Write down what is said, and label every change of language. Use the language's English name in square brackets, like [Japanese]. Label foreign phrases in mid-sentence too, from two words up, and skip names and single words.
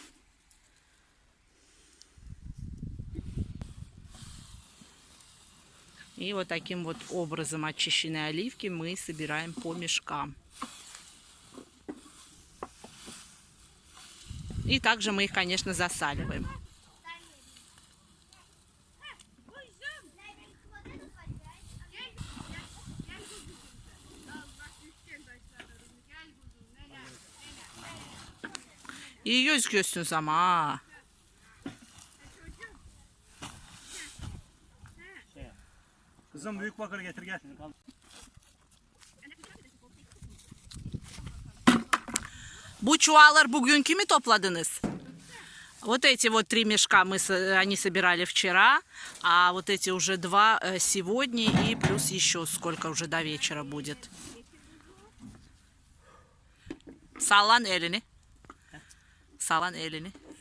[Russian] И вот таким вот образом очищенные оливки мы собираем по мешкам. И также мы их, конечно, засаливаем. [Turkish] İyi gözüküyorsun ama. Kızım büyük bakır getir gel. Bu çuvallar bugünkü mü topladınız? [Russian] Вот эти вот 3 мешка они собирали вчера, а вот эти уже 2 сегодня, и плюс еще сколько уже до вечера будет. Салан элини. Салан элини.